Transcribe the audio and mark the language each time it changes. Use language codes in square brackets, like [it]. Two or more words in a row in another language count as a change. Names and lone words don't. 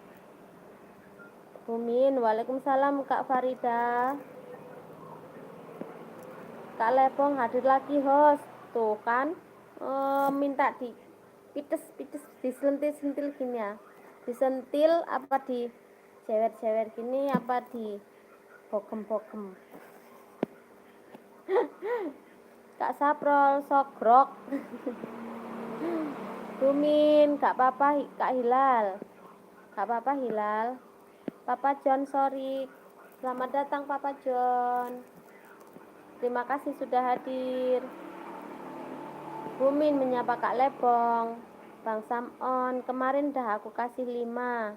[id] Bumin, waalaikumsalam Kak Farida. Kak Lebong hadir lagi host. Tuh kan, minta di pites disentil gini ya. Disentil apa di cewer gini apa di bogem. Kak Saprol sogrok. Bumin, gak apa-apa Kak Hilal. Gak apa-apa Hilal. Papa John, sorry. Selamat datang Papa John. Terima kasih sudah hadir. Bumin menyapa Kak Lebong. Bang Samon, kemarin dah aku kasih 5.